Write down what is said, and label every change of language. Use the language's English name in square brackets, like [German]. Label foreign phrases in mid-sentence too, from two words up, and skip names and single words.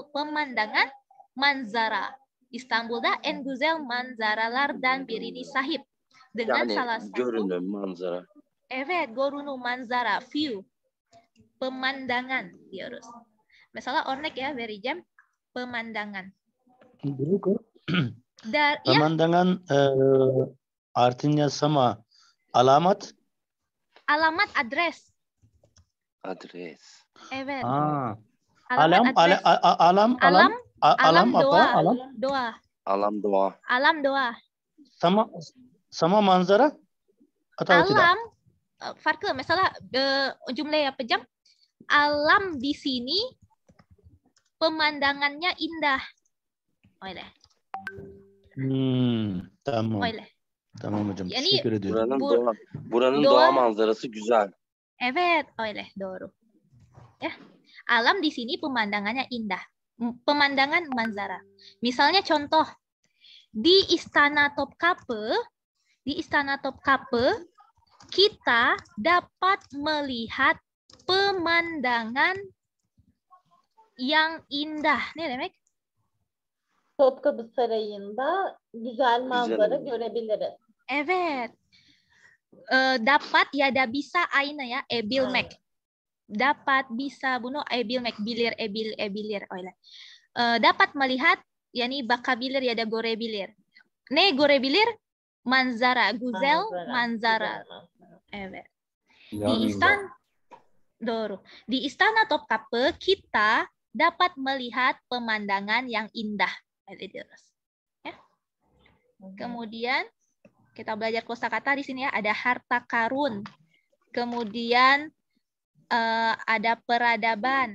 [Indonesian] Pemandangan manzara. [Turkish] İstanbul'da en güzel manzaralardan birini sahip. [Indonesian] Dengan [Turkish] Yani [Indonesian] salah satu [Turkish] görünüm, manzara. Evet, görünüm, manzara, view. Pemandangan diyoruz. Mesela örnek ya vereceğim. [Indonesian] Pemandangan. Ya, Pemandangan artinya sama alamat. alamat adres. [Turkish] Adres. Evet. [Indonesian] Alam [Turkish] adres. [Indonesian] alam apa? Doa. Alam? Doa. Alam doa. Alam doa. Sama manzara atau tidak? [Turkish] Alam farklı. Mesela cümle yapacağım. [Indonesian] Alam di sini pemandangannya indah. [Turkish] Öyle. Tamam. Öyle. Tamam hocam. Yani Teşekkür ediyorum. Buranın doğa manzarası güzel. Evet, öyle. Doğru. Ya. [Indonesian] Alam di sini pemandangannya indah. Pemandangan manzara. Misalnya contoh di Istana Topkapi kita dapat melihat pemandangan yang indah. [Turkish] Ne demek? Topkapı Sarayı'nda güzel manzara görebiliriz. Evet. Dapat ya da bisa aynı ya ebilmek. [Indonesian] Dapat bisa [Turkish] bunu ebilmek bilir ebilir öyle. [Indonesian] Dapat melihat [Turkish] yani bakabilir ya da görebilir. Ne görebilir? Manzara, güzel manzara. Evet. [Indonesian] Di Istana Topkapi kita dapat melihat pemandangan yang indah. Ya. Kemudian kita belajar kosakata di sini ya, ada harta karun. Kemudian ada peradaban.